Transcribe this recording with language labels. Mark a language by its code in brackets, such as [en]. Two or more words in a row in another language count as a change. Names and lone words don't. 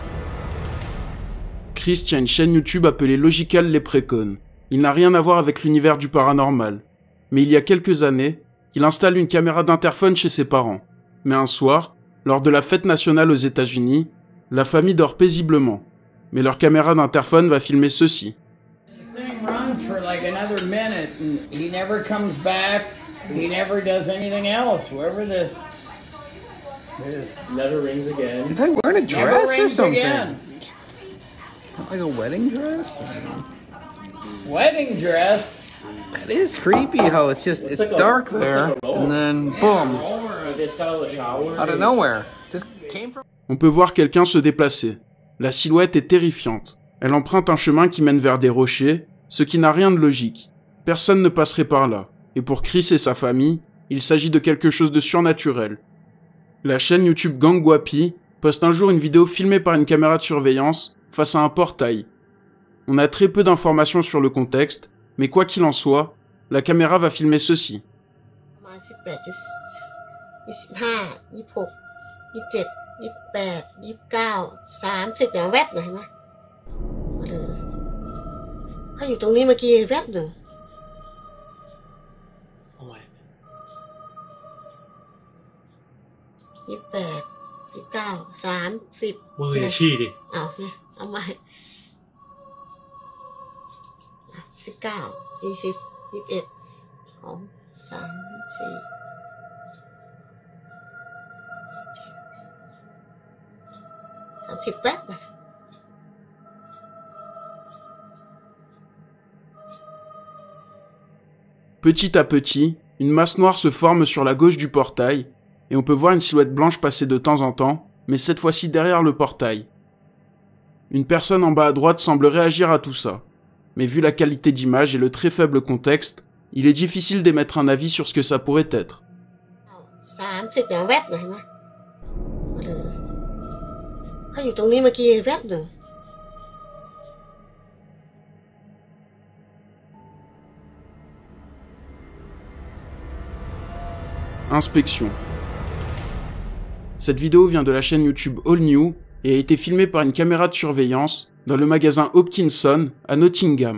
[fr] Chris tient une chaîne YouTube appelée Logical Leprechaun. Il n'a rien à voir avec l'univers du paranormal. Mais il y a quelques années, il installe une caméra d'interphone chez ses parents. Mais un soir, lors de la fête nationale aux États-Unis, la famille dort paisiblement. Mais leur caméra d'interphone va filmer ceci. [en] Never rings again. Is I wearing a dress or something? Like a wedding dress? Wedding dress? It is creepy how it's like dark a there, roll. and then boom, out of nowhere, just came from. [fr] On peut voir quelqu'un se déplacer. La silhouette est terrifiante. Elle emprunte un chemin qui mène vers des rochers, ce qui n'a rien de logique. Personne ne passerait par là. Et pour Chris et sa famille, il s'agit de quelque chose de surnaturel. La chaîne YouTube Gang Guapi poste un jour une vidéo filmée par une caméra de surveillance face à un portail. On a très peu d'informations sur le contexte, mais quoi qu'il en soit, la caméra va filmer ceci. [th] ประมาณ18 26 27 28 29 30อย่างแวบเลยเห็นไหมมาเลยเขาอยู่ตรงนี้เมื่อกี้แวบหนึ่ง เอาไว้ 28 29 30 มืออย่าชี้ดิ เอาเนี่ยเอาใหม่19 20 21 2 3 4 30แป๊บนะ [fr] Petit à petit, une masse noire se forme sur la gauche du portail, et on peut voir une silhouette blanche passer de temps en temps, mais cette fois-ci derrière le portail. Une personne en bas à droite semble réagir à tout ça, mais vu la qualité d'image et le très faible contexte, il est difficile d'émettre un avis sur ce que ça pourrait être. [th] 30 อย่างแวบเลยเห็นไหมมาเลยเขาอยู่ตรงนี้เมื่อกี้แวบหนึ่ง [fr] Inspection. Cette vidéo vient de la chaîne YouTube All New et a été filmée par une caméra de surveillance dans le magasin Hopkinson à Nottingham.